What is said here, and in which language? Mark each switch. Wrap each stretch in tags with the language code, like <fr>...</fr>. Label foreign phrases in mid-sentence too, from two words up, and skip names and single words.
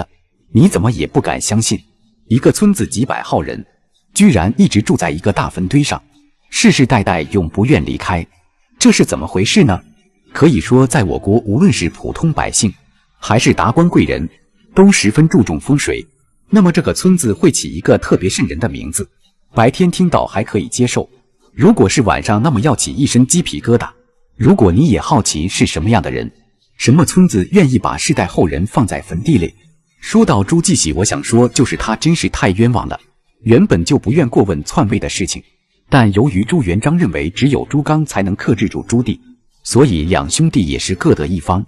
<zh>你怎麼也不敢相信，一個村子幾百號人，居然一直住在一個大墳堆上，世世代代永不願離開，這是怎麼回事呢？可以說，在我國，無論是普通百姓，還是達官貴人，都十分注重風水。那麼這個村子會起一個特別瘆人的名字，白天聽到還可以接受，如果是晚上，那麼要起一身雞皮疙瘩。如果你也好奇是什麼樣的人，什麼村子願意把世代後人放在墳地裡？說到朱繼熹，我想說就是他真是太冤枉了。原本就不願過問篡位的事情，但由於朱元璋認為只有朱剛才能克制住朱棣，所以兩兄弟也是各得一方。</zh>